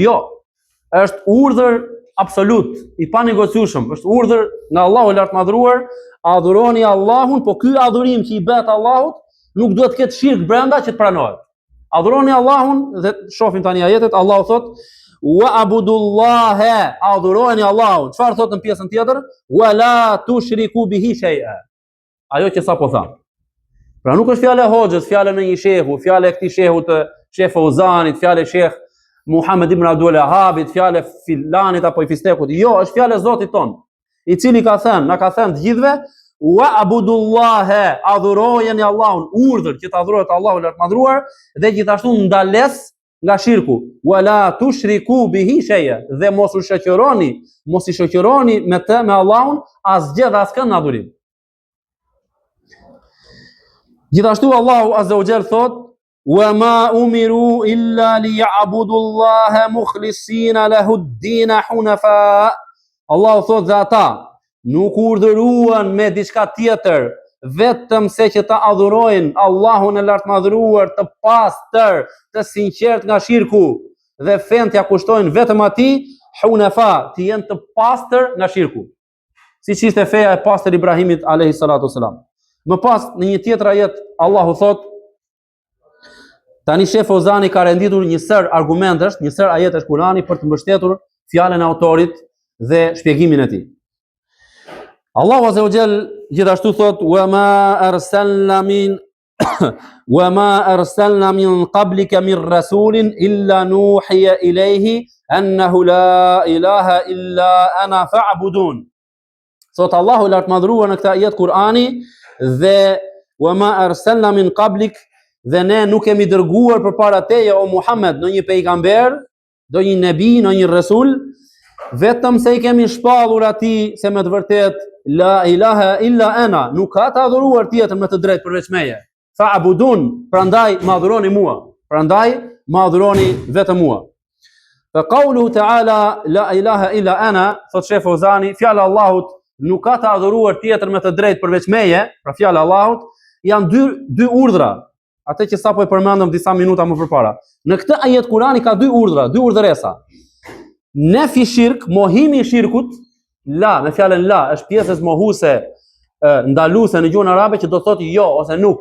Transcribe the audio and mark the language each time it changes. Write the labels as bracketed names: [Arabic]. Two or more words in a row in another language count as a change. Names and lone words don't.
[Albanian] Jo, është urdhër absolut, i panegociueshëm, është urdhër nga Allahu lart madhruar, adhuroni Allahun, po ky adhurim që i bëhet Allahut nuk duhet të ketë shirk brenda që të pranohet. Adhuroni Allahun dhe shohim tani ajetet. Allahu thot [Arabic] واعبدوا الله, [Albanian] adhuroni Allahun. Çfarë thot në pjesën tjetër? [Arabic] ولا تشركوا به شيئا. [Albanian] Ajo që sapo tham. Pra nuk është fjala e hoxhës, fjala në një shehu, fjala e këtij shehu të Sheh Fauzanit, fjala e Sheh Muhammed ibn Abdul Wahhabit, fjala e filanit apo i fistekut. Jo, është fjala e Zotit ton, i cili ka thënë, na ka thënë të gjithëve, [Arabic] واعبدوا الله, [Albanian] adhurojeni Allahun, urdhër që të adhurohet Allahu lart madhruar dhe gjithashtu ndales nga shirku. [Arabic] ولا تشركوا به شيئا, [Albanian] dhe mos i shoqëroni me të me Allahun asgjë dhe askën në adhurim. Gjithashtu Allahu [Arabic] عز وجل [Albanian] thot [Arabic] وما أمروا إلا ليعبدوا الله مخلصين له الدين حنفاء. [Albanian] Allahu thot dhe ata nuk urdhëruan me diçka tjetër vetëm se që ta adhurojnë Allahun e lart madhruar të pastër, të sinqert nga shirku dhe fen t'ia kushtojnë vetëm atij, hunafa, të jenë të pastër nga shirku. Siç ishte feja e pastër Ibrahimit [Arabic] عليه الصلاة والسلام. [Albanian] Më pas në një tjetër ajet Allahu thot, tani Sheh Fauzani ka renditur një sër argumentesh, një sër ajetesh Kurani për të mbështetur fjalën e autorit dhe shpjegimin e tij. Allahu [Arabic] عز وجل [Albanian] gjithashtu thot [Arabic] وما أرسلنا من قبلك من رسول إلا نوحي إليه أنه لا إله إلا أنا فاعبدون. [Albanian] Thot Allahu lart madhruar në këtë ajet Kurani, dhe [Arabic] وما أرسلنا من قبلك, [Albanian] dhe ne nuk kemi dërguar përpara teje o Muhammed në një pejgamber, do një nebi, në një rasul, vetëm se i kemi shpallur atij se me të vërtet [Arabic] لا إله إلا أنا, [Albanian] nuk ka të adhuruar tjetër me të drejtë përveç meje. Fa'budun, prandaj ma adhuroni mua, prandaj ma adhuroni vetëm mua. [Arabic] فقوله تعالى لا إله إلا أنا, [Albanian] thot Sheh Fauzani, fjala Allahut nuk ka të adhuruar tjetër me të drejtë përveç meje, pra fjala Allahut, janë dy urdhra, atë që sapo e përmendëm disa minuta më përpara. Në këtë ajet Kurani ka dy urdhra, dy urdhëresa. Nefi shirk, mohimi i shirkut, la, me fjalën la, është pjesës mohuese ndaluese në gjuhën arabe që do thotë jo ose nuk.